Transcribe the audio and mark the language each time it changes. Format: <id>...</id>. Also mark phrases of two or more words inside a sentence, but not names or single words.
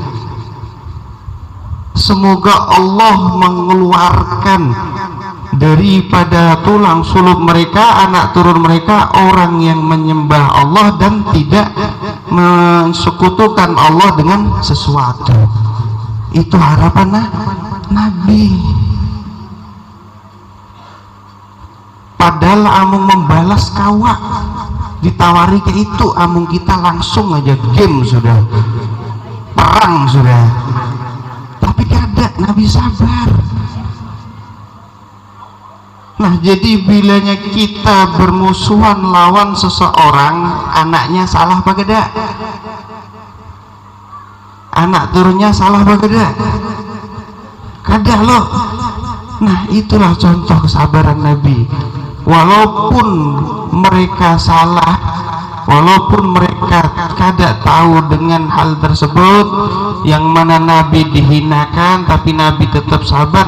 <id>Semoga Allah mengeluarkan daripada tulang sulub mereka, anak turun mereka, orang yang menyembah Allah dan tidak mensekutukan Allah dengan sesuatu. Itu harapan Nabi. Padahal amung membalas kawak, ditawari ke itu, amung kita langsung aja game sudah, perang sudah. Tapi kada, Nabi sabar. Nah, jadi bilanya kita bermusuhan lawan seseorang, anaknya salah apa kada? Anak turunnya salah apa kada?</id> <bjn>Kada loh.</bjn> <id>Nah, itulah contoh kesabaran Nabi. Walaupun mereka salah, walaupun mereka kada tahu dengan hal tersebut, yang mana Nabi dihinakan, tapi Nabi tetap sabar.</id>